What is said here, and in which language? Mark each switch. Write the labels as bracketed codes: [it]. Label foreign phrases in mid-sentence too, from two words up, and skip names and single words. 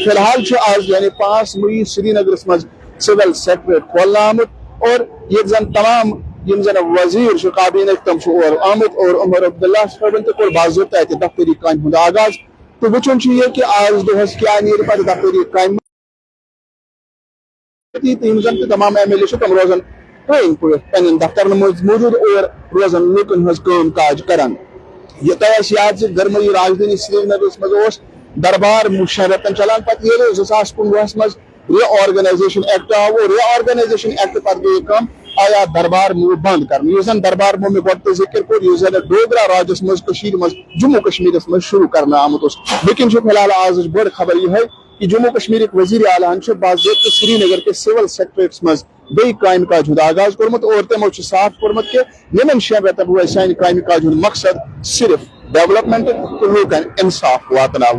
[ks] فی الحال چھُ آز یعنی 5 مئی سری نگرس منٛز سول سیکٹریٹ کھولنہٕ آمُت اور ییٚتہِ زن تمام یِم زن وزیر چھِ کابینٕکۍ تِم چھِ اور آمٕتۍ اور عمر عبداللہ صٲبن تہِ کوٚر باضٲبطہٕ اتہِ دفتری کامہِ ہُنٛد آغاز تہٕ وٕچھُن چھُ یہِ کہِ آز دۄہس کیاہ نیرِ پتہٕ دفتری کامہِ یِم زن تہِ تمام ایم ایل اے چھِ تِم روزن پرٲنۍ پٲٹھۍ پننٮ۪ن دفترن منٛز موٗجوٗد اور روزن لوٗکن ہٕنٛز کٲم کاج کران. یہِ تۄہہِ آسہِ یاد زِ گرمٲیی راجدھانی سری نگرس منٛز اوس دربار 6 رٮ۪تن چلان پتہٕ ییٚلہِ 2015 منٛز ری آرگنائزیشن ایکٹ آو اور ری آرگنائزیشن ایکٹ پتہٕ گٔیہِ کٲم آیا دربار موٗ بند کرنہٕ. یُس زن دربار موٗ مےٚ گۄڈٕ تہِ ذِکر کوٚر یُس زن ڈوگرا راجس منٛز کٔشیٖرِ منٛز جموں کشمیرس منٛز شروٗع کرنہٕ آمُت اوس. وٕنکیٚن چھُ فی الحال آزٕچ بٔڑ خبر یِہے کہ جموں کشمیرٕکۍ وزیر اعلیٰ ہن چھُ باضٲبطہٕ سری نگر کِس سول سیکٹریٹس منٛز بیٚیہِ کامہِ کاج ہُنٛد آغاز کوٚرمُت اور تِمو چھُ صاف کوٚرمُت کہ یِمن 6 رٮ۪تن روزِ سانہِ کامہِ کاج ہُنٛد مقصد صرف ڈیولپمنٹ تہٕ لوٗکن انصاف واتناوُن.